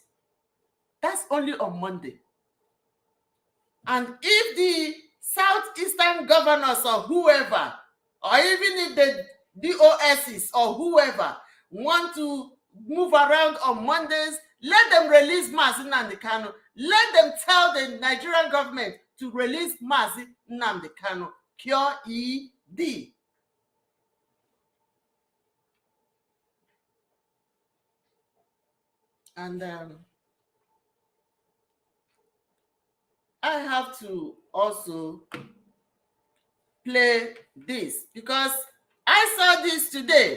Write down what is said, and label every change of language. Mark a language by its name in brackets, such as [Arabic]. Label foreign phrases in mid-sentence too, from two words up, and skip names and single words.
[English] That's only on Monday. And if the Southeastern governors or whoever, or even if the DOSs or whoever want to move around on Mondays, let them release Mazi Nnamdi Kanu. Let them tell the Nigerian government to release Mazi Nnamdi Kanu. Cure ED. And I have to also play this because I saw this today.